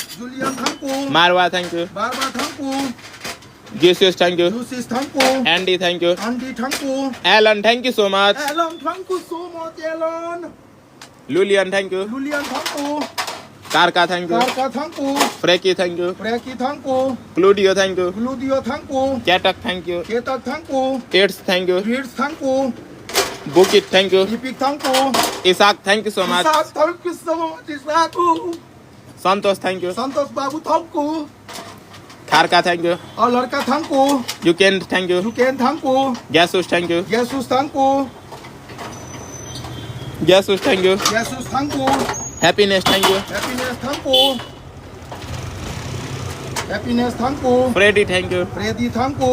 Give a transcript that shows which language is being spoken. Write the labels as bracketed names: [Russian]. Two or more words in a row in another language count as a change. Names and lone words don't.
[English] Julian thank you. Marwa, thank you. Barba thank you. Giosius, thank you. Lucy thank you. Andy, thank you. Andy thank you. Alan, thank you so much. Alan thank you so much. Alan. Lulian, thank you. Julian thank you. Karka, thank you. Karka thanku. Freki, thank you. Preki thanku. Cludio, thank you. Gludio thanku. Katak, thank you. Ketak thanku. Eds, thank you. Beats thanku. Bukit, thank you. Ipik thanku. Isaac, thank you so much. Isaac thank you so much. Isaac. Santosh, thank you. Santosh babu thanku. Karka, thank you. [Hindi] और लड़का thanku. [English] Yuken, thank you. Yuken thanku. Jesus, thank you. Jesus thanku. Jesus, thank you. Jesus thanku. Happiness, thank you. Happiness thanku. Happiness thanku. Freddy, thank you. Freddy thanku.